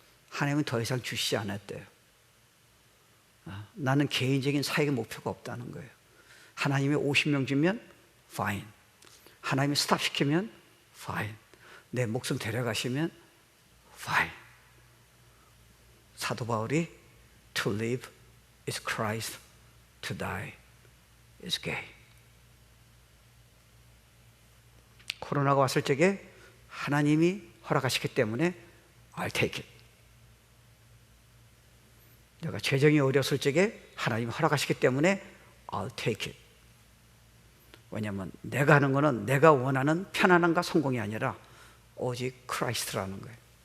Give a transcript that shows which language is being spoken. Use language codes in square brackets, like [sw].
[ko] 하나님은 더 이상 주시지 않았대요. 나는 개인적인 사역의 목표가 없다는 거예요. 하나님이 50명 주면 fine. 하나님이 스탑 시키면 fine. 내 목숨 데려가시면 fine. 사도 바울이 [en] to live is Christ, to die is gain. [ko] 코로나가 왔을 적에 하나님이 허락하시기 때문에 [en] I'll take it. [ko] 내가 재정이 어려웠을 적에 하나님이 허락하시기 때문에 [en] I'll take it. [ko] 왜냐하면 내가 하는 거는 내가 원하는 편안함과 성공이 아니라 오직 크라이스트라는 거예요.